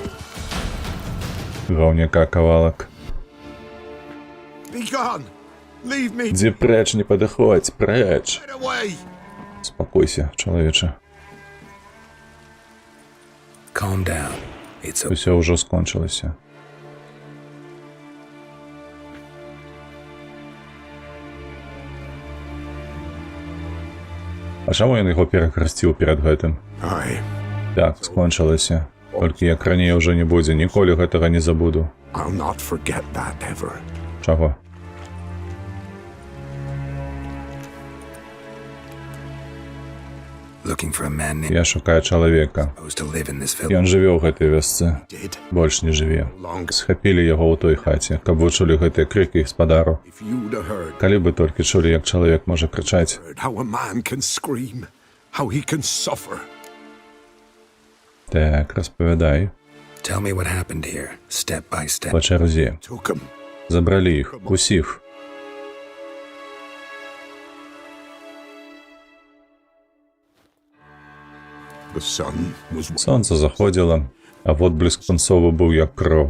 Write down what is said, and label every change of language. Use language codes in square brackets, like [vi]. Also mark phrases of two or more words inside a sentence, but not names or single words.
[be] Гаўняка кавалак. [en] Be gone! Leave me! [be] Дзе прэч, не падыходзь, прэч. [en] Get away! [be] Спакойся, чалавеча. [en] Calm down. It's okay. [be] Усё ўжо скончылася. А чаму ён яго перахрысціў перад гэтым? [en] Aye. [be] Так, скончылася. Толькі як раней ўжо не будзе, ніколі гэтага не забуду. [en] I'll not forget that ever. [be] Чаго? [en] Looking for a man named [be] Я шукаю чалавека. [en] supposed to live in this village. [be] Ён жыве ў гэтай вёсцы. [en] Did [be] Больш не жыве. [en] long [be] Схапілі яго ў той хаце, каб вы чулі гэтыя крыкі гаспадару. [en] if you'd have heard [be] Калі бы толькі чулі, як чалавек можа крычаць. [en] how a man can scream, how he can suffer. [be] Так, распавядай. [en] Tell me what happened here, step by step. [be] Па чарзе. [en] Took him. [be] Забралі іх, усіх. [en] The sun was [be] Сонце заходзіла. [uk] А водблиск пунцовий був як кров.